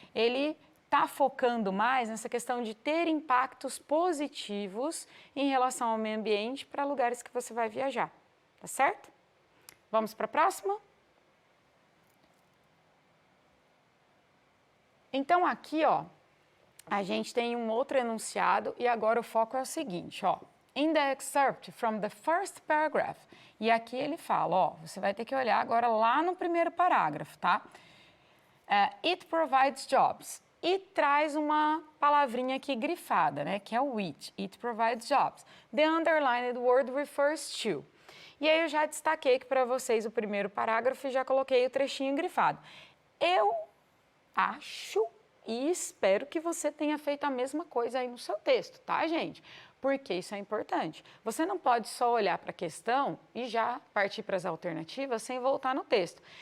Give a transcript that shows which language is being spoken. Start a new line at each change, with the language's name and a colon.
Portuguese: Ele está focando mais nessa questão de ter impactos positivos em relação ao meio ambiente para lugares que você vai viajar, tá certo? Vamos para a próxima? Então, aqui, ó, a gente tem um outro enunciado e agora o foco é o seguinte, ó.
English: In the excerpt from the first paragraph.
Portuguese: E aqui ele fala, ó, você vai ter que olhar agora lá no primeiro parágrafo, tá?
English: It provides jobs.
Portuguese: E traz uma palavrinha aqui grifada, né? Que é o which.
English: It provides jobs. The underlined word refers to.
Portuguese: E aí eu já destaquei aqui para vocês o primeiro parágrafo e já coloquei o trechinho grifado. Eu acho e espero que você tenha feito a mesma coisa aí no seu texto, tá, gente? Porque isso é importante. Você não pode só olhar para a questão e já partir para as alternativas sem voltar no texto.